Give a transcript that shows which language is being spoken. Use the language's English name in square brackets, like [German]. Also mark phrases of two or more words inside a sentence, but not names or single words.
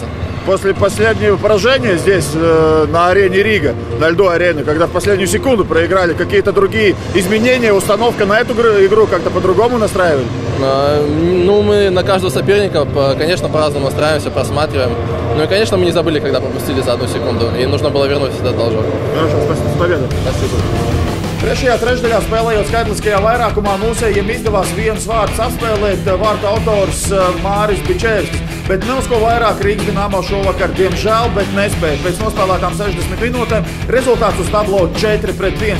[Russian] После последнего поражения здесь, на арене Рига, на льду арены, когда в последнюю секунду проиграли, какие-то другие изменения, установка на эту игру как-то по-другому настраивали? Мы на каждого соперника, конечно, по-разному настраиваемся, просматриваем. Ну и, конечно, мы не забыли, когда пропустили за 1 секунду, и нужно было вернуть этот должок. Хорошо, спасибо. Победа. Спасибо. [Latvian] Trešajā trešdaļā spēlējot skaitliskajā vairākumā mūsējiem izdevās viens vārds apspēlēt vārta autors Māris Bičevskis, bet ne uz ko vairāk Rīgas Dinamo šovakar diemžēl, bet nespēja. Pēc nospēlētām 60 minūtēm rezultāts uz tablo 4-1.